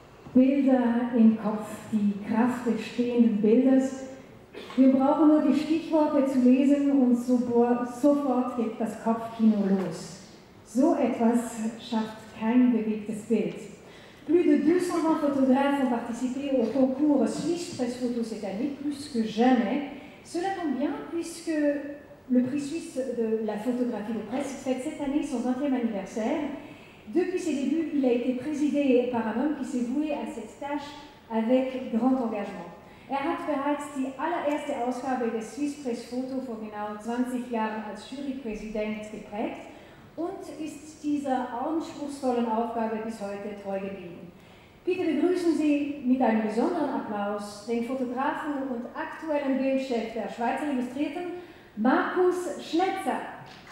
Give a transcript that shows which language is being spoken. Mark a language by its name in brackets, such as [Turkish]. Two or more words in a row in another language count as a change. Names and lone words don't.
[German] Bilder im Kopf, die Kraft des stehenden Bildes. Wir brauchen nur die Stichworte zu lesen und sofort geht das Kopfkino los. So etwas schafft kein bewegtes Bild. [French] Plus de 220 photographes ont participé au concours Swiss Presse Photo cette année, plus que jamais. Cela tombe bien puisque le prix suisse de la photographie de presse fête cette année son 20e anniversaire. Depuis ses débuts, il a été présidé par un homme qui s'est voué à cette tâche avec grand engagement. [German] Hat bereits die allererste Ausgabe des Swiss Presse Photo vor genau 20 Jahren als Jurypräsident geprägt und ist dieser anspruchsvollen Aufgabe bis heute treu geblieben. Bitte begrüßen Sie mit einem besonderen Applaus den Fotografen und aktuellen Bildchef der Schweizer Illustrierten, Markus Schnetzer.